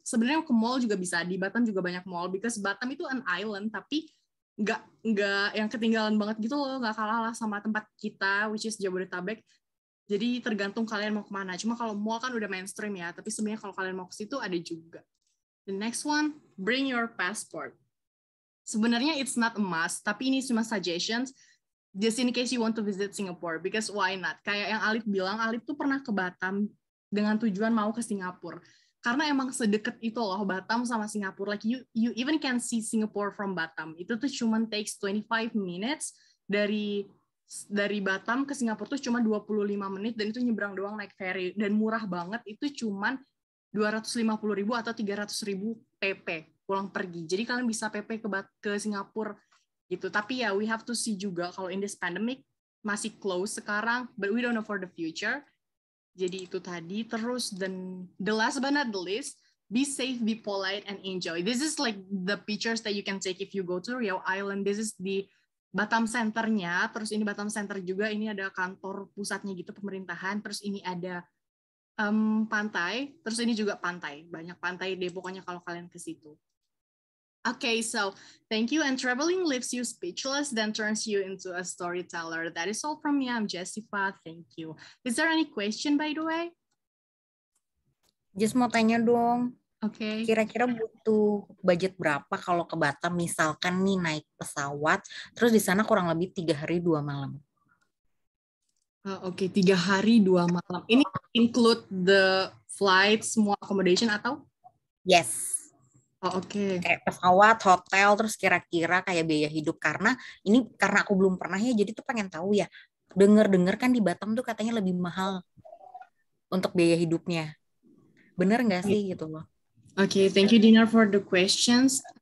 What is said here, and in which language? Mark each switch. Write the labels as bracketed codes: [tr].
[id] Sebenarnya ke mall juga bisa. Di Batam juga banyak mall, because Batam itu an island, tapi nggak yang ketinggalan banget gitu loh. Nggak kalah lah sama tempat kita, which is Jabodetabek. Jadi tergantung kalian mau kemana. Cuma kalau mall kan udah mainstream ya. Tapi sebenarnya kalau kalian mau ke situ ada juga. [en] The next one, bring your passport. Sebenarnya it's not a must, [id] tapi ini cuma suggestions. [en] Just in case you want to visit Singapore, because why not? [id] Kayak yang Alif bilang, Alif tuh pernah ke Batam dengan tujuan mau ke Singapura. Karena emang sedekat itu loh Batam sama Singapura. [en] Like you even can see Singapore from Batam. [id] Itu tuh cuma [en] takes 25 minutes [id] dari Batam ke Singapura tuh cuma 25 menit dan itu nyebrang doang naik ferry dan murah banget. Itu cuma 250.000 atau 300.000 PP pulang pergi. Jadi kalian bisa PP ke Singapura gitu. Tapi ya [en] we have to see [id] juga kalau [en] in this pandemic [id] masih close sekarang, [en] but we don't know for the future. [id] Jadi itu tadi. Terus dan [en] the last but not the least, be safe, be polite, and enjoy. This is like the pictures that you can take if you go to Riau Island. This is the Batam Center-nya. [id] Terus ini Batam Center juga, ini ada kantor pusatnya gitu, pemerintahan. Terus ini ada pantai. Terus ini juga pantai. Banyak pantai deh pokoknya kalau kalian ke situ. [en] Okay, so thank you. And traveling leaves you speechless, then turns you into a storyteller. That is all from me. I'm Jessica. Thank you. Is there any question, by the way? [id] Just mau tanya dong. Oke. Kira-kira butuh budget berapa kalau ke Batam? Misalkan nih naik pesawat, terus di sana kurang lebih 3 hari 2 malam. Oke, 3 hari 2 malam. Ini [en] include the flight, [id] semua accommodation atau? [en] Yes. Oh, oke. [id] Kayak pesawat, hotel, terus kira-kira kayak biaya hidup. Karena aku belum pernah ya, jadi tuh pengen tahu ya. Dengar-dengar kan di Batam tuh katanya lebih mahal untuk biaya hidupnya. Bener nggak sih gitu loh? [en] Oke, thank you Dinar for the questions.